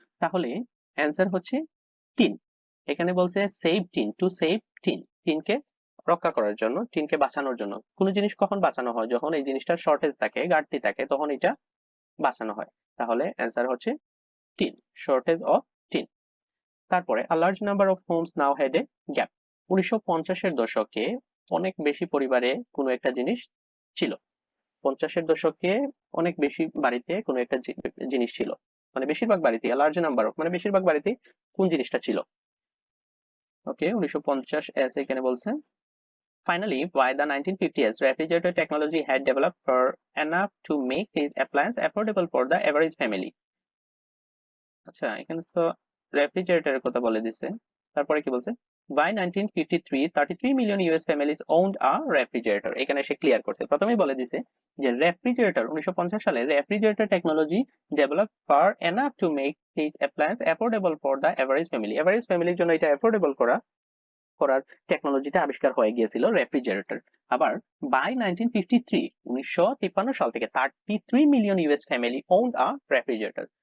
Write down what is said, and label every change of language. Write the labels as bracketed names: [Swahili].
[Bangla] তাহলে অ্যান্সার হচ্ছে টিন। এখানে বলছে save tin, to save tin, টিনকে রক্ষা করার জন্য, টিনকে বাঁচানোর জন্য। কোনো জিনিস কখন বাঁচানো হয়? যখন এই জিনিসটার শর্টেজ থাকে, ঘাটতি থাকে, তখন এটা বাঁচানো হয়। তাহলে অ্যান্সার হচ্ছে টিন, শর্টেজ অফ টিন। তারপরে [English] a large number of homes now had a gap। [Bangla] 1950-এর দশকে অনেক বেশি পরিবারে কোনো একটা জিনিস ছিল। 50-এর দশকে অনেক বেশি বাড়িতে কোনো একটা জিনিস ছিল, মানে বেশিরভাগ বাড়িতে [English] a large number of [Bangla] মানে বেশিরভাগ বাড়িতে কোন জিনিসটা ছিল? ওকে, 1950 এস এখানে বলছে। [English] Finally, by the 1950s, refrigerator technology had developed for enough to make these appliances affordable for the average family। [Bangla] আচ্ছা, এখানে তো রেফ্রিজারেটরের কথা বলে দিছে। তারপরে কি বলছে? [English] By 1953, 33 million US families owned a refrigerator। [Bangla] এখানে সে ক্লিয়ার করছে, প্রথমেই বলে দিছে যে রেফ্রিজারেটর 1950 সালে refrigerator technology develop for enough to make this appliance affordable for the average family. Average ফ্যামিলির জন্য এটা অ্যাফোর্ডেবল করার টেকনোলজিটা আবিষ্কার হয়ে গিয়েছিল রেফ্রিজারেটর। আবার বাই 1953 সাল থেকে 33 মিলিয়ন ইউএস ফ্যামিলি ওন্ড আ রেফ্রিজারেটর।